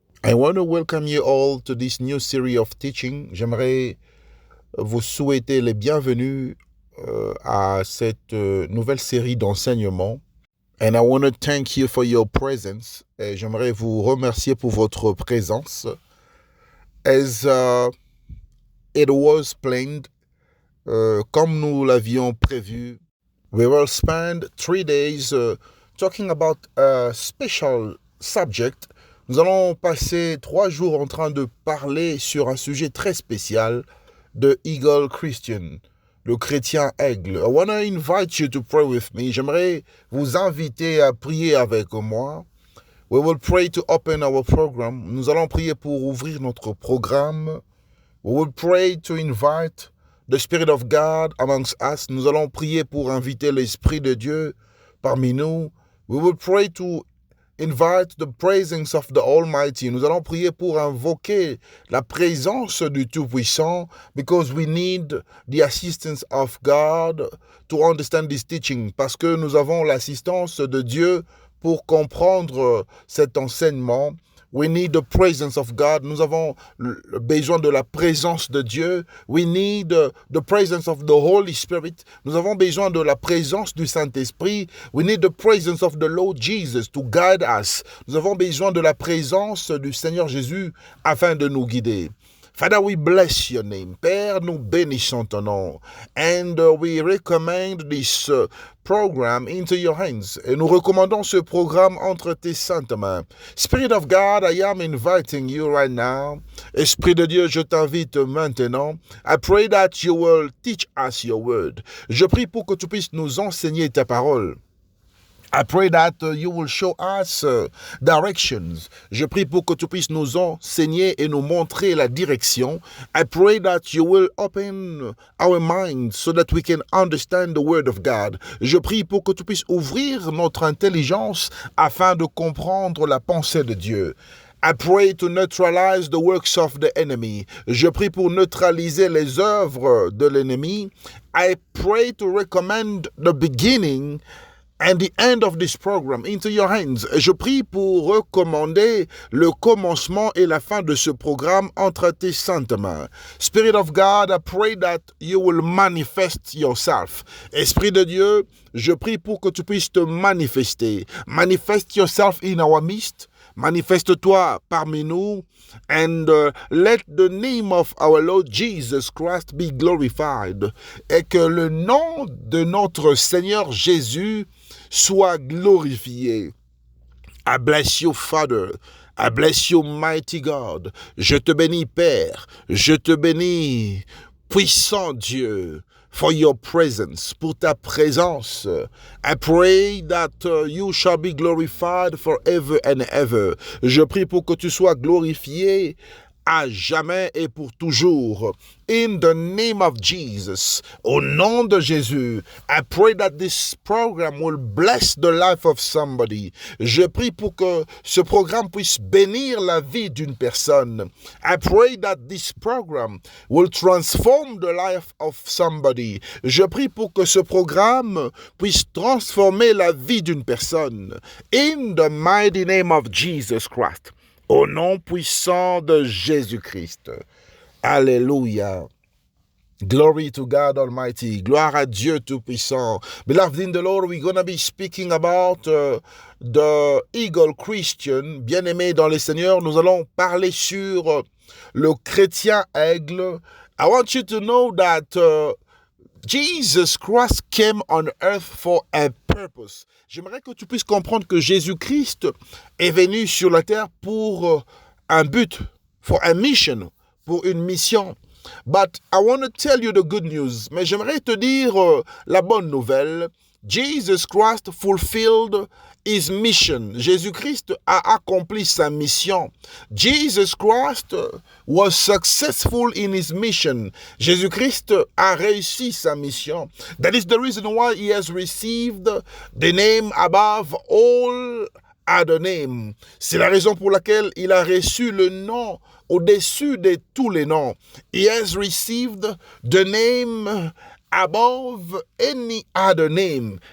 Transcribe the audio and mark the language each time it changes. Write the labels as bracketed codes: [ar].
[en] I want to welcome you all to this new series of teaching. [fr] J'aimerais vous souhaiter les bienvenus à cette nouvelle série d'enseignements. [en] And I want to thank you for your presence. [fr] Et j'aimerais vous remercier pour votre présence. [en] As it was planned, [fr] comme nous l'avions prévu, [en] we will spend 3 days talking about a special subject. [fr] Nous allons passer 3 jours en train de parler sur un sujet très spécial de Eagle Christian, le chrétien aigle. [en] I want to invite you to pray with me. [fr] J'aimerais vous inviter à prier avec moi. [en] We will pray to open our program. [fr] Nous allons prier pour ouvrir notre programme. [en] We will pray to invite the Spirit of God amongst us. [fr] Nous allons prier pour inviter l'Esprit de Dieu parmi nous. [en] We will pray to invite the presence of the Almighty. [fr] Nous allons prier pour invoquer la présence du Tout-Puissant [en] because we need the assistance of God to understand this teaching. [fr] Parce que nous avons l'assistance de Dieu pour comprendre cet enseignement. [en] We need the presence of God. [fr] Nous avons besoin de la présence de Dieu. [en] We need the presence of the Holy Spirit. [fr] Nous avons besoin de la présence du Saint-Esprit. [en] We need the presence of the Lord Jesus to guide us. [fr] Nous avons besoin de la présence du Seigneur Jésus afin de nous guider. [en] Father, we bless your name. [fr] Père, nous bénissons ton nom. [en] And we recommend this program into your hands. [fr] Et nous recommandons ce programme entre tes saintes mains. [en] Spirit of God, I am inviting you right now. [fr] Esprit de Dieu, je t'invite maintenant. [en] I pray that you will teach us your word. [fr] Je prie pour que tu puisses nous enseigner ta parole. [en] I pray that you will show us directions. [fr] Je prie pour que tu puisses nous enseigner et nous montrer la direction. [en] I pray that you will open our minds so that we can understand the word of God. [fr] Je prie pour que tu puisses ouvrir notre intelligence afin de comprendre la pensée de Dieu. [en] I pray to neutralize the works of the enemy. [fr] Je prie pour neutraliser les œuvres de l'ennemi. [en] I pray to recommend the beginning and the end of this program into your hands. [fr] Je prie pour recommander le commencement et la fin de ce programme entre tes saintes mains. [en] Spirit of God, I pray that you will manifest yourself. [fr] Esprit de Dieu, je prie pour que tu puisses te manifester. [en] Manifest yourself in our midst. [fr] Manifeste-toi parmi nous. [en] And let the name of our Lord Jesus Christ be glorified. [fr] Et que le nom de notre Seigneur Jésus soit glorifié. [en] I bless you, Father. I bless you, mighty God. [fr] Je te bénis, Père. Je te bénis, puissant Dieu, [en] for your presence, [fr] pour ta présence. [en] I pray that you shall be glorified forever and ever. [fr] Je prie pour que tu sois glorifié à jamais et pour toujours. [en] In the name of Jesus, [fr] au nom de Jésus, [en] I pray that this program will bless the life of somebody. [fr] Je prie pour que ce programme puisse bénir la vie d'une personne. [en] I pray that this program will transform the life of somebody. [fr] Je prie pour que ce programme puisse transformer la vie d'une personne. [en] In the mighty name of Jesus Christ. [fr] Au nom puissant de Jésus-Christ. Alléluia. [en] Glory to God Almighty. [fr] Gloire à Dieu Tout-Puissant. [en] Beloved in the Lord, we're going to be speaking about the Eagle Christian. [fr] Bien-aimé dans le Seigneur, nous allons parler sur le chrétien aigle. [en] I want you to know that Jesus Christ came on earth for a purpose. [fr] J'aimerais que tu puisses comprendre que Jésus-Christ est venu sur la terre pour un but, [en] for a mission, [fr] pour une mission. [en] But I want to tell you the good news. [fr] Mais j'aimerais te dire la bonne nouvelle. [en] Jesus Christ fulfilled his mission. [fr] Jésus-Christ a accompli sa mission. [en] Jesus Christ was successful in his mission. [fr] Jésus-Christ a réussi sa mission. [en] That is the reason why he has received the name above all other name. [fr] C'est la raison pour laquelle il a reçu le nom au-dessus de tous les noms. [en] He has received the name above any other name.